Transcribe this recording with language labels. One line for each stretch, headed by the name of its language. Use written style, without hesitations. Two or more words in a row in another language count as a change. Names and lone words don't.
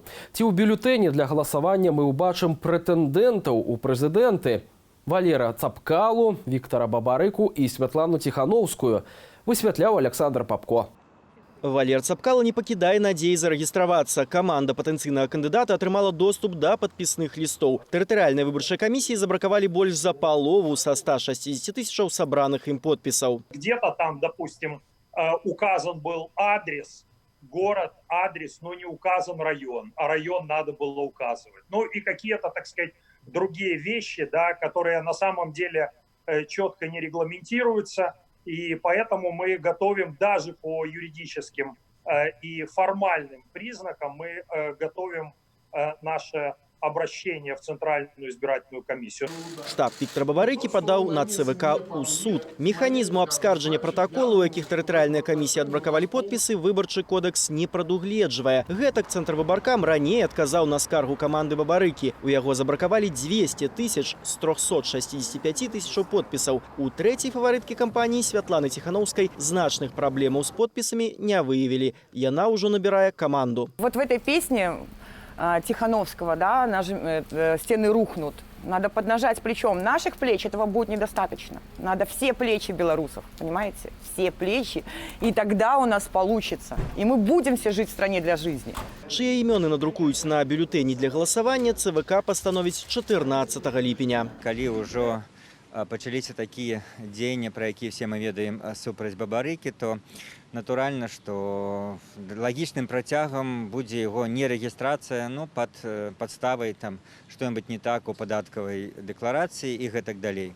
Belarusian: Ці ў бюлетэні для галасавання мы ўбачым прэтэндэнтаў у прэзідэнты Валера Цапкалу, Віктара Бабарыку і Святлану Ціхановскую, высвятляў Александр Папко. Валер Цапкала не пакідае надзеі зарэгістравацца. Каманда патэнцыйнага кандыдата атрымала доступ да падпісных лістоў. Тэрытарыяльнай выбарчай камісіі забракавалі больш за палову са 160 тысячаў сабраных ім подпісаў.
Russian: Где-то там, допустим, указан был адрес, город, адрес, но не указан район, а район надо было указывать. Ну и какие-то, так сказать, другие вещи, да, которые на самом деле четко не регламентируются. И поэтому мы готовим даже по юридическим и формальным признакам, мы готовим наше обращение в Центральную избирательную комиссию.
Belarusian: Штаб Віктара Бабарыкі падаў на ЦВК у суд. Механізму абскарджання пратаколу, у якіх тэрытарыяльныя камісіі адбракавалі подпісы, выбарчы кодекс не прадугледжвае. Гэтак Цэнтр выбаркам раней адказаў на скаргу каманды Бабарыкі. У яго забракавалі 200 тысяч з 365 тысячаў подпісаў. У трэцяй фаварыткі кампаніі Святланы Ціхановскай значных праблемаў з подпісамі не выявілі. Яна ўжо набірае каманду.
Russian: Вот в этой песне Тихановского, да, стены рухнут. Надо поднажать плечом. Наших плеч этого будет недостаточно. Надо все плечи белорусов, понимаете? Все плечи. И тогда у нас получится. И мы будем все жить в стране для жизни.
Belarusian: Чые імёны надрукуюць на бюлетэні для галасавання, ЦВК пастановіць 14 ліпеня. Калі ўжо пачаліся такія дзеянні, пра якія все мы ведаем супраць Бабарыкі, то натуральна, што лагічным працягам будзе яго нерэгістрацыя, ну, пад падставай там што-небудзь не так у падаткавай дэкларацыі і гэтак далей.